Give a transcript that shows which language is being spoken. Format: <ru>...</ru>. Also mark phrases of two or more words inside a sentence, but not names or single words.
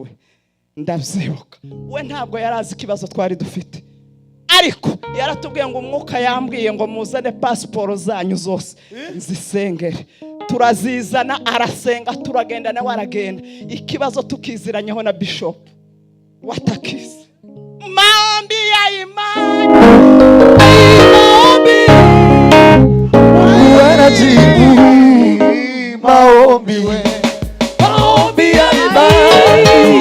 <rw>Ndabyibuka. We ntabwo yarazi ikibazo twari dufite, ariko yaratubwiye ngo umwuka yambwiye ngo muzane pasiporo zanyu zose nzisengere. Turazizana, arasenga, turagenda nawe aragenda. Ikibazo tukiziranyeho na Bishop watakize.</rw> <sw>Maombi ya imani, wanajibu maombi, maombi ya imani,</sw>